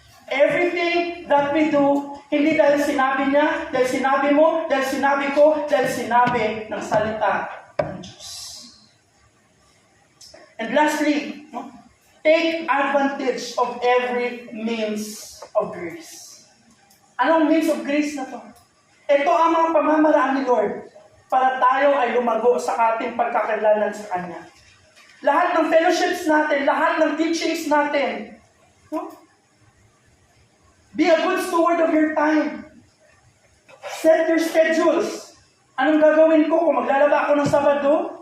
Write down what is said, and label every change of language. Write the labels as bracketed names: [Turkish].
[English] Everything that we do, [Filipino] hindi dahil sinabi niya, dahil sinabi mo, dahil sinabi ko, dahil sinabi ng salita ng Diyos. [English] And lastly, no, take advantage of every means of grace. [Filipino] Anong [English] means of grace [Filipino] na to? Ito ang mga pamamaraan ni Lord para tayo ay lumago sa ating pagkakailalan sa Kanya. Lahat ng fellowships natin, lahat ng teachings natin, no? [English] Be a good steward of your time. Set your schedules. [Filipino] Anong gagawin ko kung maglalaba ako ng Sabado?